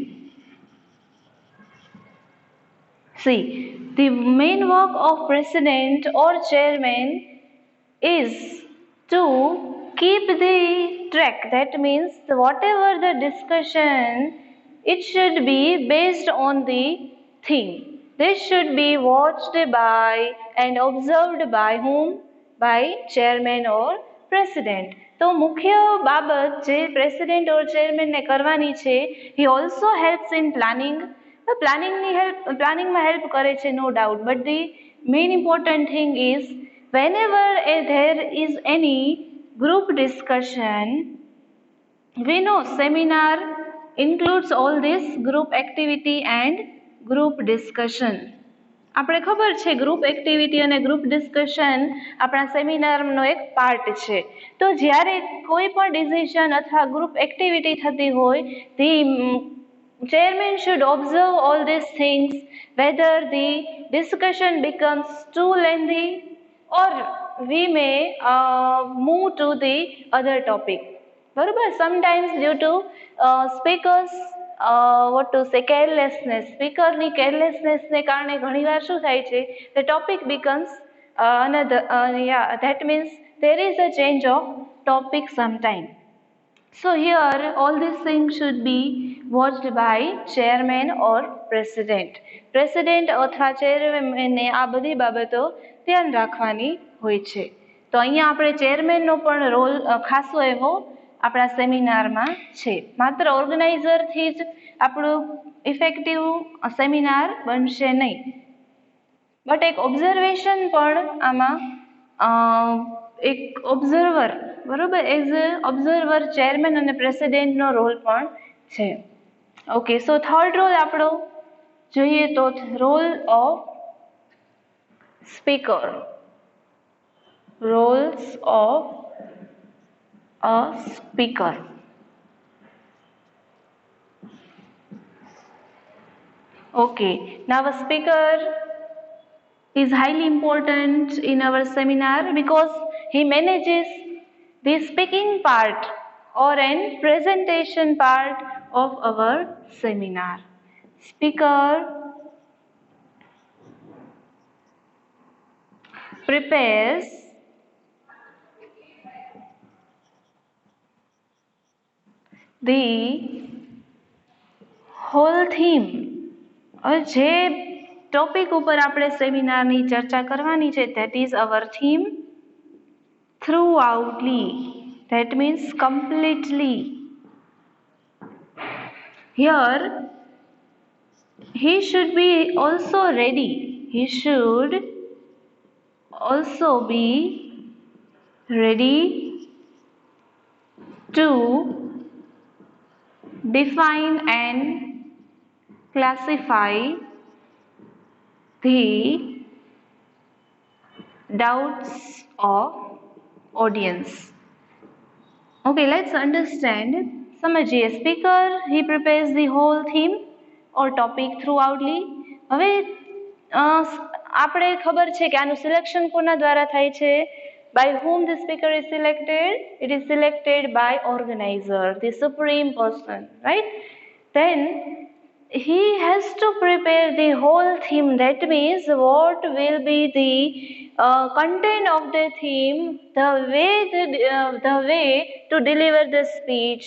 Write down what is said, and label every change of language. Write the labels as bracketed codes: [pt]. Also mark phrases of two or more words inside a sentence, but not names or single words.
[en] See, the main work of president or chairman is to keep the track. That means whatever the discussion, it should be based on the theme. This should be watched by and observed by whom? By chairman or president. [gu] તો મુખ્ય બાબત જે [en] president or chairmanne [gu] કરવાની છે, [en] he also helps in planning. [gu] પ્લાનિંગમાં હેલ્પ કરે છે, [en] no doubt, but the main important thing is Whenever there is any group discussion, we know seminar includes all this group activity and group discussion. [gu] આપણે ખબર છે [en] group activity [gu] અને [en] group discussion [gu] આપણા સેમિનારનો એક પાર્ટ છે. તો જ્યારે કોઈ પણ ડિસિઝન અથવા ગ્રુપ એક્ટિવિટી થતી હોય, [en] ધી chairman should observe all these things, whether the discussion becomes too lengthy or we may move to the other topic. બરોબર, sometimes due to speakers what to say carelessness, [gu] સ્પીકરની કેરલેસનેસને કારણે ઘણીવાર શું થાય છે, [en] the topic becomes another that means there is a change of topic sometime. So here all these things should be watched by chairman or president. [gu] President અથવા chairman આ બધી બાબતો ધ્યાન રાખવાની હોય છે. તો અહીંયા આપણે ચેરમેનનો પણ રોલ ખાસો એવો આપણા સેમિનારમાં છે. માત્ર ઓર્ગેનાઇઝરથી જ આપણું ઇફેક્ટિવ સેમિનાર બનશે નહીં, બટ એક ઓબ્ઝર્વેશન પણ આમાં એક ઓબ્ઝર્વર, બરોબર, [en] as a observer [gu] ચેરમેન અને પ્રેસિડેન્ટનો રોલ પણ છે. [en] okay, so third role [gu] આપણો જોઈએ તો [en] role of speaker. roles of a speaker. Okay, now a speaker is highly important in our seminar because he manages the speaking part or an presentation part of our seminar. Speaker prepares the whole theme. [gu] જે ટોપિક ઉપર આપણે સેમિનારની ચર્ચા કરવાની છે, [en] that is our theme, throughoutly, that means completely. Here he should be also ready, he should also be ready to define and classify the doubts of audience. Okay, let's understand. [gu] સમજીએ, સ્પીકર [en] he prepares the whole theme or topic throughoutly. [gu] હવે આપણે ખબર છે કે આનું સિલેક્શન કોના દ્વારા થાય છે? [en] By whom the speaker is selected? It is selected by organizer, the supreme person, right? Then he has to prepare the whole theme. That means what will be the content of the theme, the way to deliver the speech.